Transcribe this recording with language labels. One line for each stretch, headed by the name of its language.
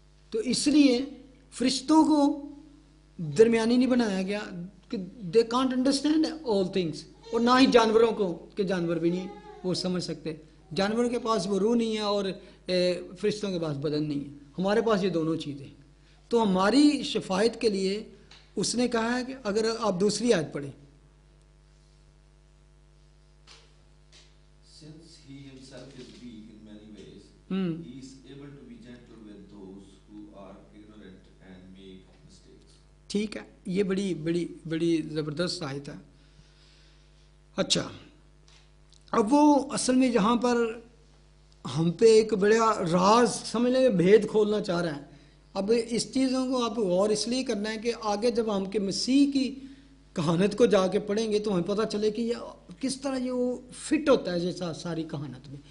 Urdu: تو اس لیے فرشتوں کو درمیانی نہیں بنایا گیا کہ
English: they can't understand all things,
Urdu: اور نہ ہی جانوروں کو, کہ جانور بھی نہیں وہ سمجھ سکتے. جانوروں کے پاس وہ روح نہیں ہے اور فرشتوں کے پاس بدن نہیں ہے. ہمارے پاس یہ دونوں چیزیں. تو ہماری شفاعت کے لیے اس نے کہا ہے کہ اگر آپ دوسری آیت پڑھیں,
English: Since he himself is weak in many ways, he is able to be gentle with those who are ignorant and make mistakes.
Urdu: ٹھیک ہے, یہ بڑی بڑی بڑی زبردست آیت ہے. اچھا, اب وہ اصل میں یہاں پر ہم پہ ایک بڑا راز سمجھ لیں, بھید کھولنا چاہ رہا ہے. اب اس چیزوں کو آپ غور اس لیے کرنا ہے کہ آگے جب ہم کے مسیح کی کہانت کو جا کے پڑھیں گے تو ہمیں پتہ چلے کہ یہ کس طرح یہ وہ فٹ ہوتا ہے جیسا ساری کہانت میں.